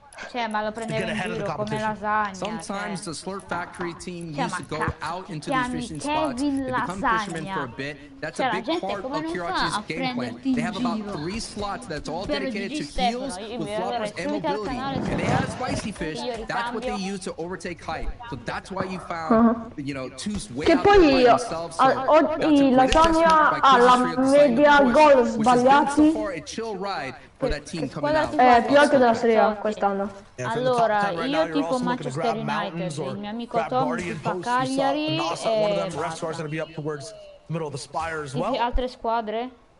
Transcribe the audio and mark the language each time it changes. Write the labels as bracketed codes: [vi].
[it] Cioè, ma lo prendeva in giro come lasagna. [en] Sometimes the Slurp Factory team used to go out into these fishing spots. They become fishermen for a bit. That's a big part of Kirachi's game plan. They have about 3 slots that's all dedicated to heals with floppers and mobility. And they have spicy fish. That's what they use to overtake height. So that's why you found, you know, two way out there by themselves. [it] Oggi lasagna ha la media gol sbagliati. Più alto della Serie A quest'anno. Allora, io tipo Manchester United, il mio amico Tom fa Cagliari e altre squadre?